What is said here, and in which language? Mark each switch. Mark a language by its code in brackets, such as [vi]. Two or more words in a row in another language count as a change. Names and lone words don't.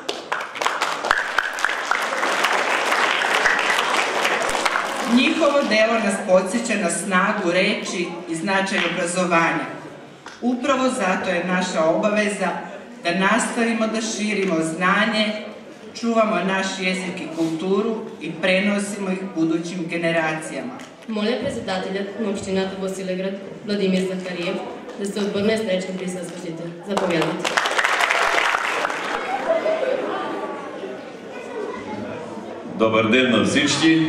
[sr] Njihovo delo nas podsjeća na snagu reči i značaj obrazovanja. Upravo zato je naša obaveza da nastavimo da širimo znanje, čuvamo naš jezik i kulturu и преносимо их будучим генерацијама. [bg] Моля председателят на Общината Босилеград Владимир Захариев да се обърне с реч към присъстващите. Заповядайте. Добар ден на всички.